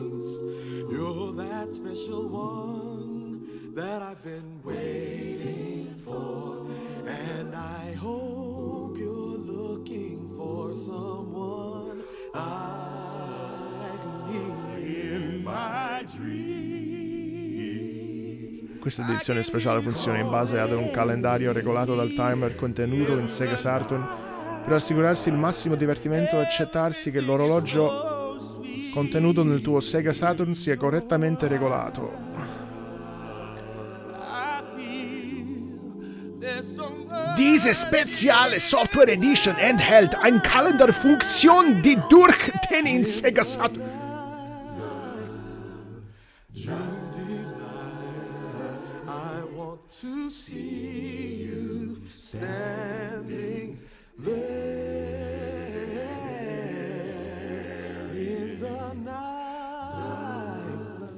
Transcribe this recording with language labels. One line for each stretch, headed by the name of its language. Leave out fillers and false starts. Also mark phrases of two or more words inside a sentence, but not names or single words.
English: You're that special one that I've been waiting for. And I hope you're looking for someone like me in my dreams.
Italian: Questa edizione speciale funziona in base ad un calendario regolato dal timer contenuto in Sega Saturn. Per assicurarsi il massimo divertimento e accettarsi che l'orologio contenuto nel tuo Sega Saturn sia correttamente regolato.
German: Diese spezielle Software Edition enthält eine Kalenderfunktion, die durch den in Sega Saturn
English: to see you standing there in the night.